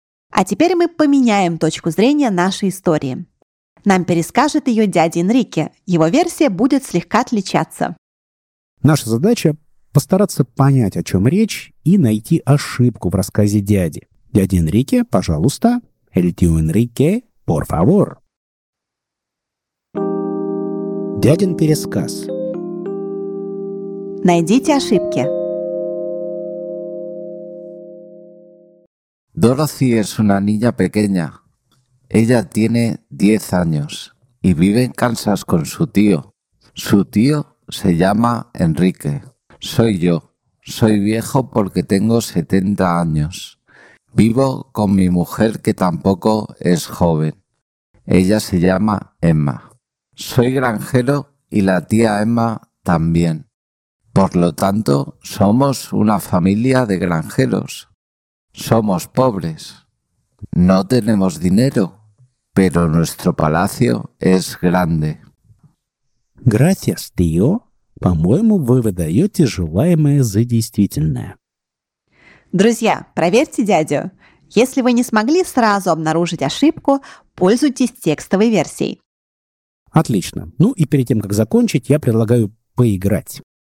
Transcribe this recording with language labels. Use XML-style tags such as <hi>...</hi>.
<ru>А теперь мы поменяем точку зрения нашей истории. Нам перескажет ее дядя Энрике, его версия будет слегка отличаться. Наша задача – постараться понять, о чем речь, и найти ошибку в рассказе дяди. Дядя Энрике, пожалуйста.</ru> <es>El tío Enrique, por favor.</es> <ru>Дядин пересказ. Найдите ошибки.</ru> <es>Dorothy es una niña pequeña. Ella tiene 10 años y vive en Kansas con su tío. Su tío se llama Enrique. Soy yo. Soy viejo porque tengo 70 años. Vivo con mi mujer que tampoco es joven. Ella se llama Emma. Soy granjero y la tía Emma también. Por lo tanto, somos una familia de granjeros. Somos pobres. No tenemos dinero, pero nuestro palacio es grande. Gracias, tío.</es> <ru>По-моему, вы выдаете желаемое за действительное. Друзья, проверьте дядю. Если вы не смогли сразу обнаружить ошибку, пользуйтесь текстовой версией. Отлично. Ну и перед тем, как закончить, я предлагаю поиграть.</ru>